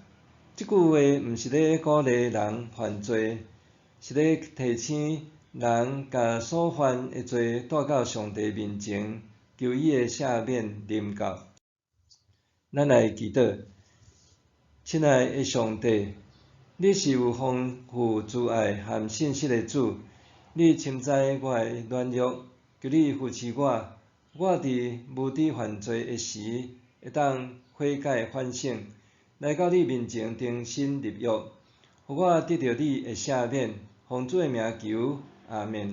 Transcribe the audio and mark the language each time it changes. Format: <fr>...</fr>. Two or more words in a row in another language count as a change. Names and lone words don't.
<nan>这句话毋是咧鼓励人犯罪，是咧提醒人甲所犯的罪带到上帝面前，求伊的赦免临到。咱来祈祷，亲爱的上帝，你是有丰富慈爱和信实的主，你深知我的软弱，求你扶持我伫无知犯罪的时，会当悔改反省，来到你面前重新立约，互我得到你的赦免，奉主的名求，阿们。</nan>